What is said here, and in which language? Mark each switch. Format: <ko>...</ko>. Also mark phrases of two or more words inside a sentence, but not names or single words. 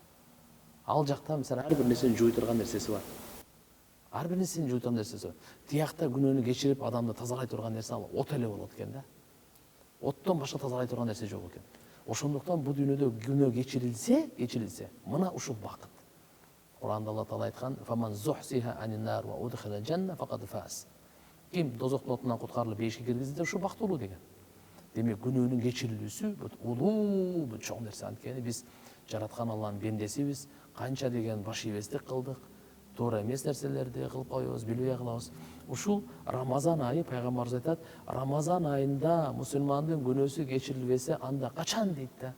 <ky>Ал жакта мисалы ар бир нерсени жуй турган нерсеси бар. Ар бир нерсени жуй турган нерсеси бар. Тиякта күнөөнү кечирип адамды тазалай турган нерсе ал от эле болот экен да. Оттон башка тазалай турган нерсе жок экен. Ошондуктан бул дүйнөдө күнөө кечирилсе, мына ушул бакыт. Кур'анда Алла Таала айткан:</ky> <ar>"فمن زحزح عن النار وأدخل الجنة فقد فاز".</ar> <ky>Ким дозоктун отунан куткарылып бейишке киргизилсе, ушул бактылуу деген. Демек күнөөнүн кечирилүүсү бул улуу бул чоң нерсе. Анткени биз жараткан Алланын бендесибиз, канча деген баш ийбестик кылдык, туура эмес нерселерди кылып коебуз, билбей кылабыз. Ушул Рамазан айы пайгамбарыбыз айтат, Рамазан айында мусулмандын күнөөсү кечирилбесе, анда качан дейт да.</ky>